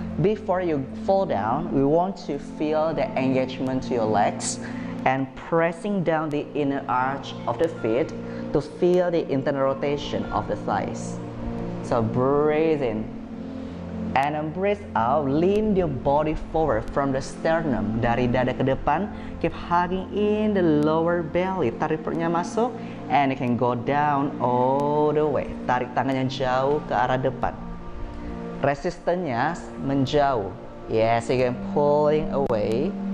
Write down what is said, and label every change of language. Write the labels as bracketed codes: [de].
[en] Before you fall down, we want to feel the engagement to your legs and pressing down the inner arch of the feet to feel the internal rotation of the thighs. So breathe in. And then breathe out, lean your body forward from the sternum, [id] dari dada ke depan. [en] Keep hugging in the lower belly. [id] Tarik perutnya masuk, [en] and you can go down all the way. [id] Tarik tangannya jauh ke arah depan. Resistennya menjauh. [en] Yes, you can pulling away.